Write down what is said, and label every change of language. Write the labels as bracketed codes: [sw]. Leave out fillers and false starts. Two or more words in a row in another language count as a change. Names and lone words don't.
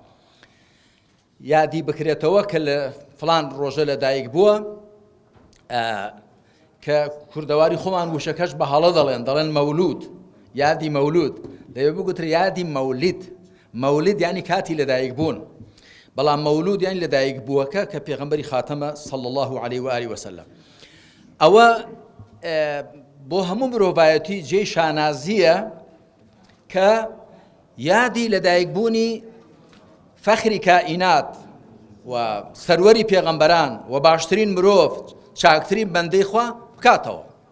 [ckb] یادی بکرێتەوە کە لە فلان ڕۆژە لەدایک بووە کە کوردەواری خۆمان وشەکەش بە هەڵە دەڵێن مەولود، یادی مەولود دەبێت بگوترێ یادی مەولید یعنی کاتی لەدایک بوون، بەڵام مەولود یعنی لەدایک بووەکە کە پێغەمبەری خاتەمە [ar] صلی الله عليه وآله وسلم. [ckb] ئەوە بۆ هەموو مرۆڤایەتی جێی شانازیە کە یادی لەدایکبوونی فەخری کائینات و سەروەری پێغەمبەران و باشترین مرۆڤ چاکترین بەندەی خوا بکاتەوە.